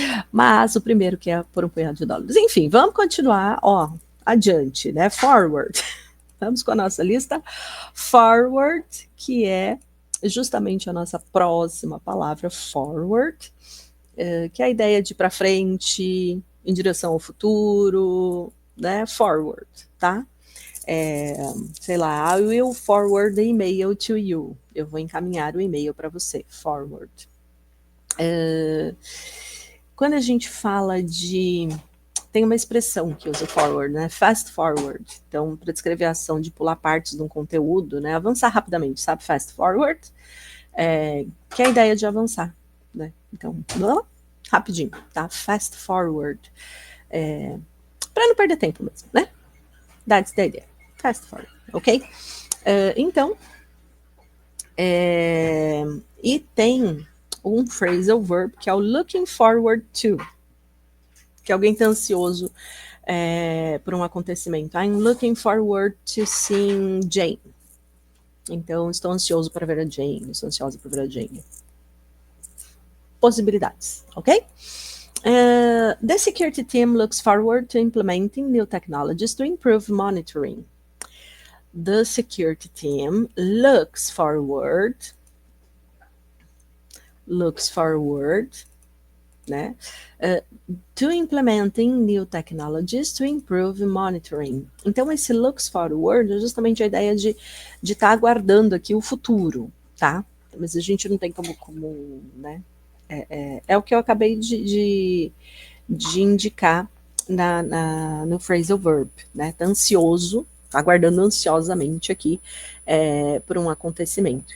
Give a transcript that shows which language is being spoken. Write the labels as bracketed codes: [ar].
[pt] Mas o primeiro, que é Por um Punhado de Dólares. Enfim, vamos continuar, adiante, né? Forward. Vamos com a nossa lista. Forward, que é justamente a nossa próxima palavra, forward, que é a ideia de ir para frente, em direção ao futuro, né? Forward, tá? Sei lá, [en] I will forward the email to you. [pt] Eu vou encaminhar o e-mail para você. Forward. Quando a gente fala de... Tem uma expressão que usa forward, né? Fast forward. Então, para descrever a ação de pular partes de um conteúdo, né? Avançar rapidamente, sabe? Fast forward. Que é a ideia de avançar, né? Então, rapidinho, tá? Fast forward. Para não perder tempo mesmo, né? [en] That's the idea. [pt] Fast forward, ok? Então, e tem um phrasal verb que é o looking forward to, que alguém está ansioso por um acontecimento. [en] I'm looking forward to seeing Jane. [pt] Então, estou ansioso para ver a Jane, estou ansiosa para ver a Jane. Possibilidades, ok? [en] The security team looks forward to implementing new technologies to improve monitoring. The security team looks forward, né, to implementing new technologies to improve monitoring. [pt] Então, esse looks forward é justamente a ideia de estar aguardando aqui o futuro, tá? Mas a gente não tem como né? É o que eu acabei de indicar no phrasal verb, né? Tá ansioso, tá aguardando ansiosamente aqui por um acontecimento.